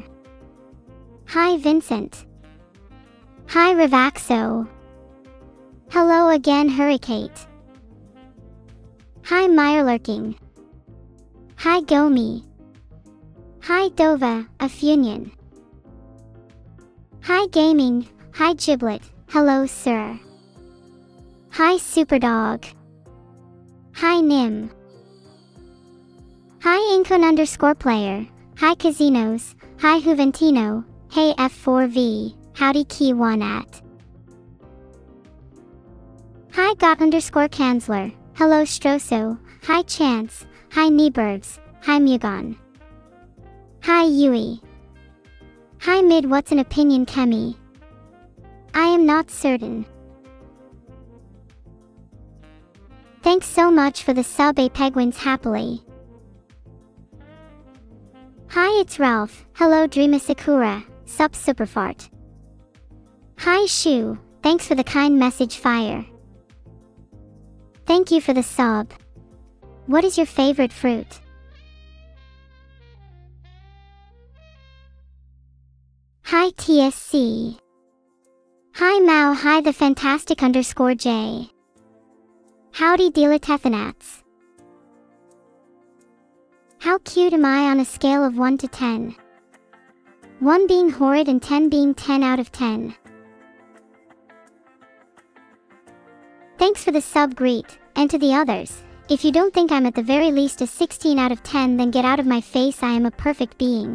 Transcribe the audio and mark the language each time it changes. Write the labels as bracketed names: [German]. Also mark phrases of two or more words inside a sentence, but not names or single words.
[English] Hi Vincent. Hi Ravaxo. Hello again Hurricane. Hi Meyerlurking. Hi Gomi. Hi Dova, Afunion. Hi Gaming. Hi Giblet. Hello sir. Hi Superdog. Hi Nim. Hi Incon_player. Hi Casinos. Hi Juventino. Hey F4V. Howdy Key 1 at. Hi Got_Kanzler. Hello Stroso. Hi Chance. Hi Niebergs. Hi Mugon. Hi Yui. Hi Mid What's an Opinion Kemi. I am not certain. Thanks so much for the sub A Penguins happily. Hi it's Ralph. Hello Dreama Sakura. Sup Superfart. Hi Shu. Thanks for the kind message fire. Thank you for the sub. What is your favorite fruit? Hi TSC. Hi Mao. Hi the fantastic_J. Howdy Dealathethanats. How cute am I on a scale of 1 to 10? 1 being horrid and 10 being 10 out of 10. Thanks for the sub greet, and to the others, if you don't think I'm at the very least a 16 out of 10 then get out of my face, I am a perfect being.